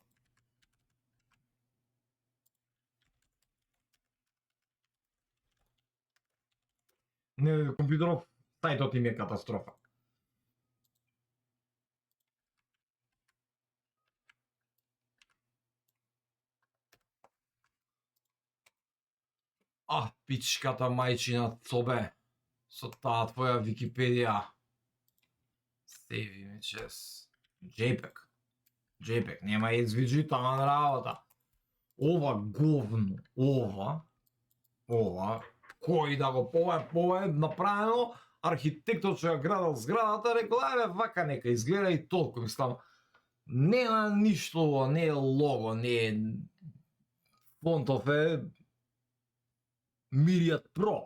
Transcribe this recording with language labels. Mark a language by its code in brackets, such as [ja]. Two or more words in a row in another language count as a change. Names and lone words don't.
[mk] Не, компјутеров, сајтот им е катастрофа. Пичката мајчина цобе, со таа твоја Википедија. [en] Save images. JPEG, [mk] нема SVG, таман работа. Ова говно, ова, кој да го ова е направено, архитектот што ја градал зградата, рекол, вака нека изгледа и толку, мислам, нема ништо ова, не е лого, не е фонтов е Myriad Pro.